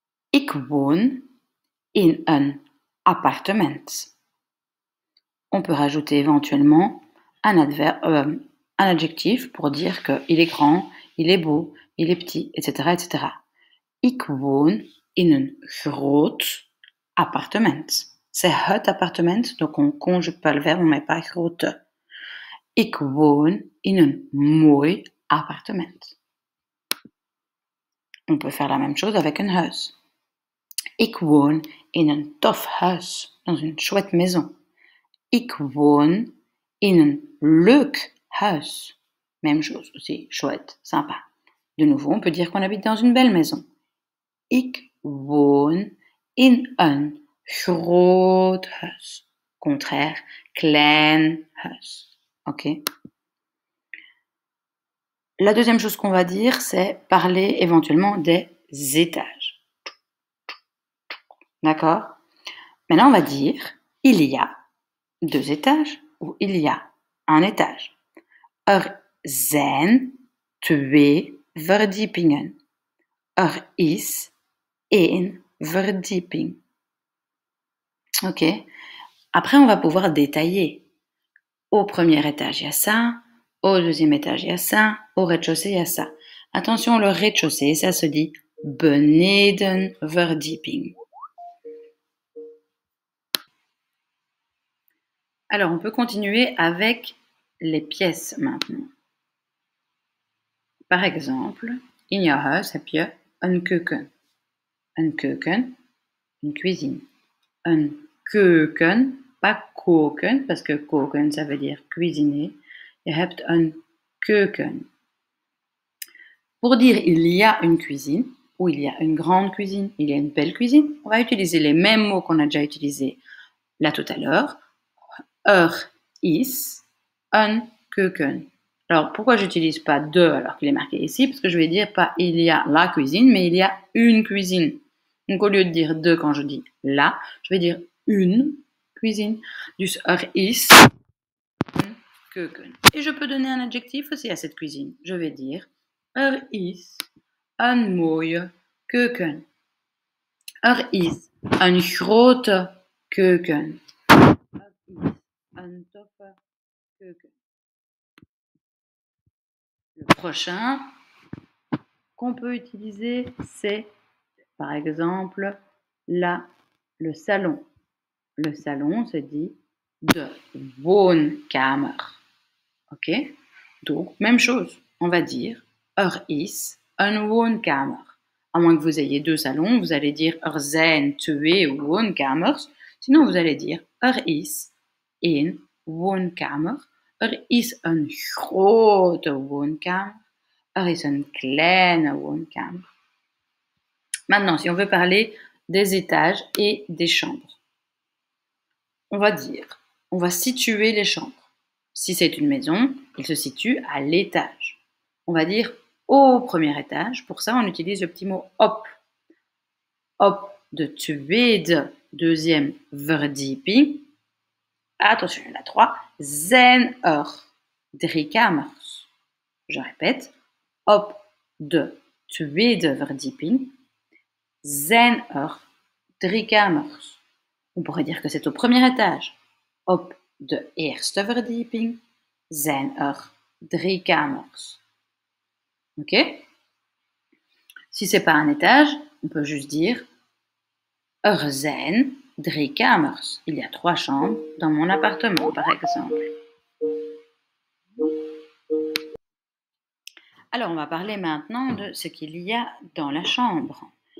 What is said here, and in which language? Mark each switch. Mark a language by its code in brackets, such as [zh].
[nl] Ik woon in een appartement. [fr] On peut rajouter éventuellement un adjectif pour dire qu'il est grand, il est beau, il est petit, etc. etc. [nl] Ik woon in een groot appartement. [fr] C'est [nl] het [fr] appartement, donc on conjugue pas le verbe, on met pas grote. [nl] Ik woon in een mooi appartement. [fr] On peut faire la même chose avec un huis. [nl] Ik woon in een tof huis, [fr] dans une chouette maison. [nl] Ik woon in een leuk huis. [fr] Même chose aussi, chouette, sympa. De nouveau, on peut dire qu'on habite dans une belle maison. [nl] Ik woon in een groot huis. Contraire, klein huis. Ok? [fr] La deuxième chose qu'on va dire, c'est parler éventuellement des étages. D'accord? Maintenant, on va dire il y a 2 étages ou il y a un étage. [nl] Zijn 2 verdiepingen. Is 1 verdieping. Ok. [fr] Après, on va pouvoir détailler. Au premier étage, il y a ça. Au deuxième étage, il y a ça. Au rez-de-chaussée, il y a ça. Attention, le rez-de-chaussée, ça se dit [nl] beneden verdieping. [fr] Alors, on peut continuer avec les pièces maintenant. Par exemple, [nl] in jouw huis heb je een keuken. Een keuken, [fr] une cuisine. [nl] Een keuken, [fr] pas koken, parce que koken, ça veut dire cuisiner. [nl] Je hebt een keuken. [fr] Pour dire il y a une cuisine, ou il y a une grande cuisine, il y a une belle cuisine, on va utiliser les mêmes mots qu'on a déjà utilisés là tout à l'heure. [nl] Is een keuken. [fr] Alors, pourquoi j'utilise pas de alors qu'il est marqué ici? Parce que je vais dire pas il y a la cuisine, mais il y a une cuisine. Donc, au lieu de dire de quand je dis la, je vais dire une cuisine. [nl] Dus is een keuken. [fr] Et je peux donner un adjectif aussi à cette cuisine. Je vais dire [nl] is een mooie keuken. Is een grote keuken. Is een toffe keuken. [fr] Le prochain qu'on peut utiliser, c'est par exemple le salon. Le salon se dit [nl] de woonkamer. [fr] Ok? Donc, même chose. On va dire [nl] is een woonkamer. [fr] À moins que vous ayez 2 salons, vous allez dire [nl] zijn 2 woonkamers. [fr] Sinon, vous allez dire [nl] is 1 woonkamer. Is een grote woonkamer. Is een kleine woonkamer. [fr] Maintenant, si on veut parler des étages et des chambres, on va situer les chambres. Si c'est une maison, il se situe à l'étage. On va dire au premier étage. Pour ça, on utilise le petit mot op. [nl] Op de tweede, [fr] deuxième [nl] verdieping. [fr] Attention, il y en a 3. [nl] Zijn 3 kamers. [fr] Je répète. [nl] Op de tweede verdieping zijn 3 kamers. [fr] On pourrait dire que c'est au premier étage. [nl] Op de eerste verdieping zijn 3 kamers. Ok? [fr] Si c'est pas un étage, on peut juste dire [nl] zijn 3 kamers. [fr] Il y a 3 chambres dans mon appartement, par exemple. Alors, on va parler maintenant de ce qu'il y a dans la chambre.